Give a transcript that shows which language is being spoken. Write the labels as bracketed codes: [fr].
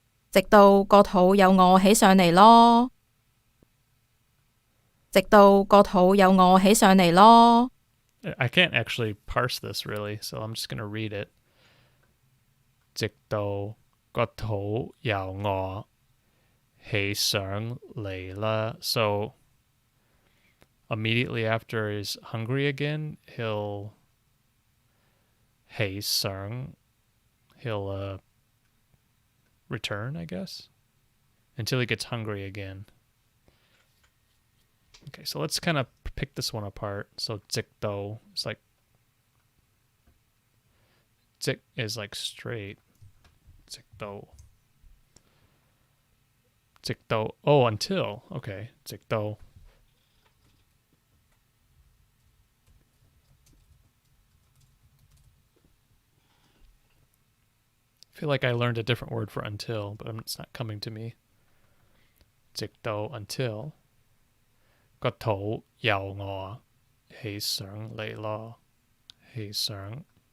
[yue] 直到個肚又餓起上嚟咯。直到個肚又餓起上嚟咯。 [en] I can't actually parse this really, so I'm just going to read it. [yue] 直到個肚又餓起上嚟啦. [en] So immediately after he's hungry again, he'll Hey Sung, he'll return, I guess, until he gets hungry again. Okay, so let's kind of pick this one apart. So zik do is like zik is like straight. Zik do. Zik do. Oh, until. Okay, zik do. I feel like I learned a different word for until, but it's not coming to me. Zik do until. [yue] 個肚有我起上嚟咯，起上。